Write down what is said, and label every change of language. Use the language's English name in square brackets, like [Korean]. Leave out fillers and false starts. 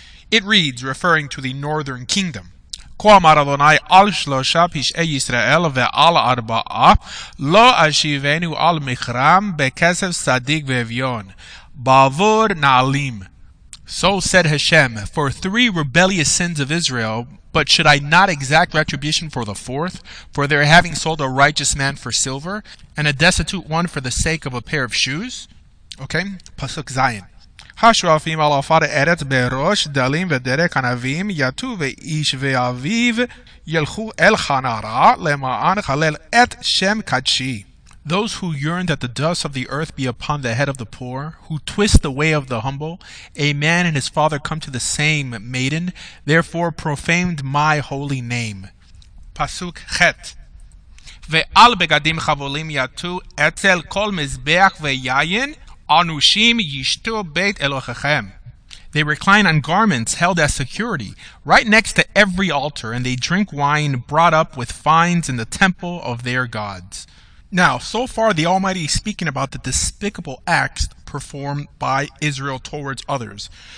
[English] It reads, referring to the northern kingdom, [Hebrew] כה אמר אדוני על שלושה פשעי ישראל ועל ארבעה לא אשיבנו על מכרם בכסף צדיק ואביון בעבור נעלים. [English] So said Hashem, for 3 rebellious sins of Israel, but should I not exact retribution for the 4th, for their having sold a righteous man for silver, and a destitute one for the sake of a pair of shoes? Okay, Pasuk Zayin. [Hebrew] השואפים על עפר הארץ בראש דלים ודרך ענבים יטו ואיש ואביו ילכו אל חנרה למען חלל את שם קדשי. [English] Those who yearn that the dust of the earth be upon the head of the poor, who twist the way of the humble, a man and his father come to the same maiden, therefore profaned my holy name. Pasuk Chet. [Hebrew] ועל בגדים חבולים יטו אצל כל מזבח ויין anushim yishtu beit Elohechem. [English] They recline on garments held as security, right next to every altar, and they drink wine brought up with fines in the temple of their gods. Now, so far the Almighty is speaking about the despicable acts performed by Israel towards others.